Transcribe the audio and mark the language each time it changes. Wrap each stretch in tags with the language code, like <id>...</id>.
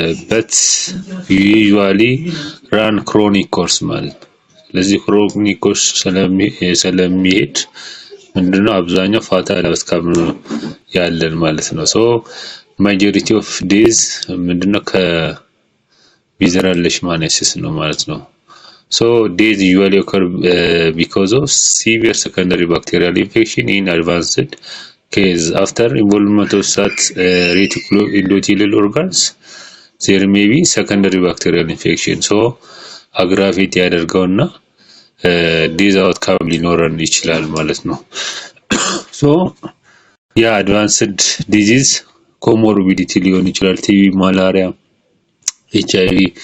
<en>but usually run chronic course</en> <am>ማለት ነው። ስለዚህ</am> <en>chronic course</en> <am>ስለሚሄድ ምንድነው አብዛኛው ፋታል አውትካም ነው ያለን ማለት ነው።</am> <en>majority of days</en> <am>ምንድነው ቪዘራል ሌሽማኒያሲስ ነው ማለት ነው።</am> <en>Death usually occur because of severe secondary bacterial infection in advanced case. After involvement of such reticulo endothelial organs, there may be secondary bacterial infection.</en> <am>aggravate ያደርገውና ዲዝ አውትካም ሊኖረን ይችላል ማለት ነው። ያ አድቫንስድ ዲዚዝ ኮሞርቢዲቲ ሊሆን ይችላል። ቲቪ፣ ማላሪያ፣ ኤችአይቪ</am>